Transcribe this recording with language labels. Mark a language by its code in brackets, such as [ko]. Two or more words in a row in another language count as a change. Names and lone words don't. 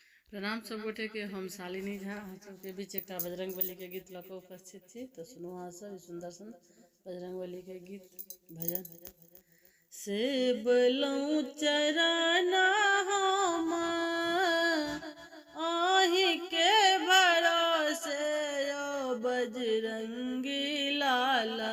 [mai] प्रणाम सब गोटे के। हम शालिनी झा अहाँ सबके बीच एक बजरंग बली के गीत लऽ कऽ उपस्थित छी। तो सुनू अहाँ सब सुंदर सन बजरंग बली के गीत भजन। से बलौं चरना हम आही के भरोसे यो बजरंगी लाला।